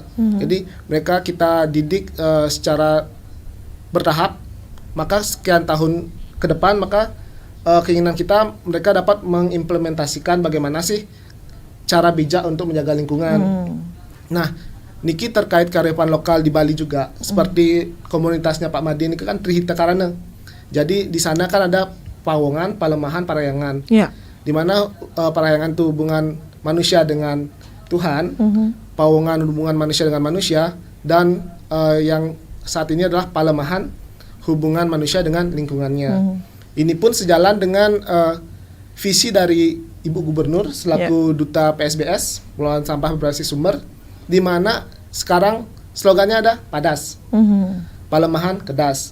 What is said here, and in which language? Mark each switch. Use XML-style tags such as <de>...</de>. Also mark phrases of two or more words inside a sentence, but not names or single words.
<id>Jadi mereka kita didik secara bertahap, maka sekian tahun ke depan maka keinginan kita mereka dapat mengimplementasikan bagaimana sih cara bijak untuk menjaga lingkungan. Nah, niki terkait kearifan lokal di Bali juga, seperti komunitasnya Pak Madi ini kan Trihita Karana. Jadi di sana kan ada pawongan, palemahan, parayangan. Di mana parayangan itu hubungan manusia dengan Tuhan, pawongan hubungan manusia dengan manusia, dan yang saat ini adalah palemahan hubungan manusia dengan lingkungannya. Ini pun sejalan dengan visi dari Ibu Gubernur selaku Duta PSBS, Pengelolaan Sampah Berbasis Sumber, di mana sekarang slogannya ada PADAS, Palemahan Kedas.</id>